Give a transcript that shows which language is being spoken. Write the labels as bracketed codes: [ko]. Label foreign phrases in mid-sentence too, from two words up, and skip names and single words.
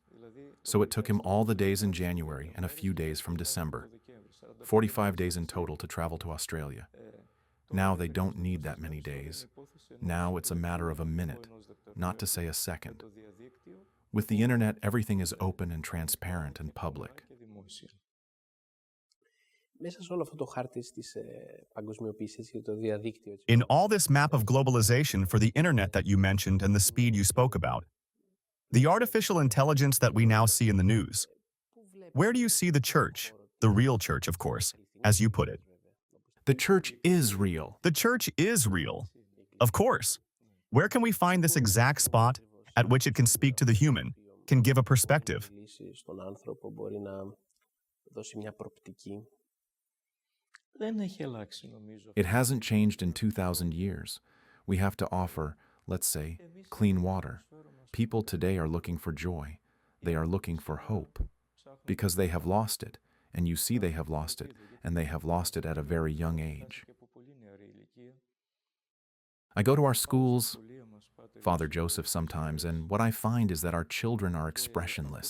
[en] So it took him all the days in January and a few days from December. 45 days in total to travel to Australia. Now they don't need that many days. Now it's a matter of a minute, not to say a second. With the internet, everything is open and transparent and public." [el] Μέσα σε όλο αυτό το χάρτη της παγκοσμιοποίησης και το διαδίκτυο. [en] In all this map of globalization for the internet that you mentioned and the speed you spoke about, the artificial intelligence that we now see in the news, where do you see the church, the real church, of course, as you put it? The Church is real. The church is real. Of course. Where can we find this exact spot at which it can speak to the human, can give a perspective? [el] Στον άνθρωπο μπορεί να δώσει μια προοπτική. Δεν έχει αλλάξει, νομίζω. [en] It hasn't changed in 2,000 years. We have to offer, let's say, clean water. People today are looking for joy. They are looking for hope. Because they have lost it. And you see they have lost it. And they have lost it at a very young age. I go to our schools, Father Joseph sometimes, and what I find is that our children are expressionless.